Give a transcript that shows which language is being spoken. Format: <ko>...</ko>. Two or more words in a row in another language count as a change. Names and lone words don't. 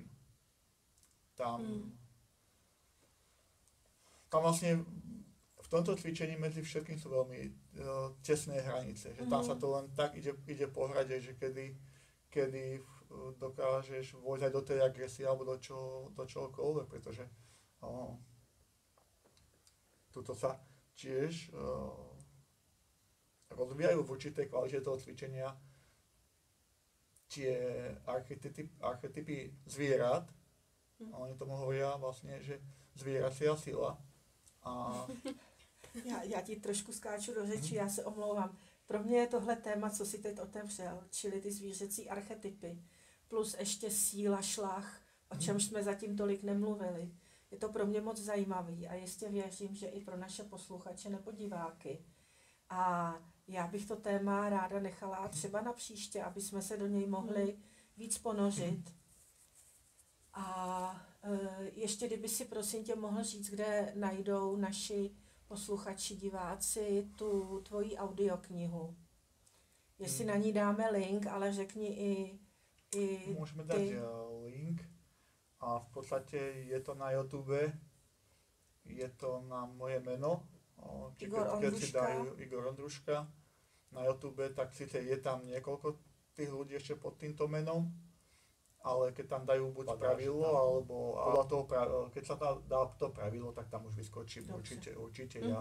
<sk>Tam vlastne v tomto cvičení medzi všetkým sú veľmi tesné hranice, že tam sa to len tak ide po hrade, že kedy dokážeš vojsť aj do tej agresie alebo do čohokoľvek, pretože tuto sa tiež rozvíjajú v určitej kvalite toho cvičenia tie archetypy zvierat. Oni tomu hovoria vlastne, že zvieracia sila. A</sk> <cs>Já ti trošku skáču do řeči, já se omlouvám. Pro mě je tohle téma, co si teď otevřel, čili ty zvířecí archetypy, plus ještě síla, šlach, o čemž jsme zatím tolik nemluvili. Je to pro mě moc zajímavý a jistě věřím, že i pro naše posluchače nebo diváky. A já bych to téma ráda nechala třeba na příště, aby jsme se do něj mohli víc ponořit. A ještě kdyby si prosím tě mohl říct, kde najdou naši posluchači, diváci tu tvoji audioknihu. Jestli na ní dáme link, ale řekni i</cs> <sk>môžeme dať link. A v podstate je to na YouTube, je to na moje meno. Keď si dajú Igor Ondruška na YouTube, tak síce je tam niekoľko tých ľudí ešte pod týmto menom, ale keď tam dajú buď pravidlo, alebo podľa toho, keď sa dá to pravidlo, tak tam už vyskočím určite ja.</sk>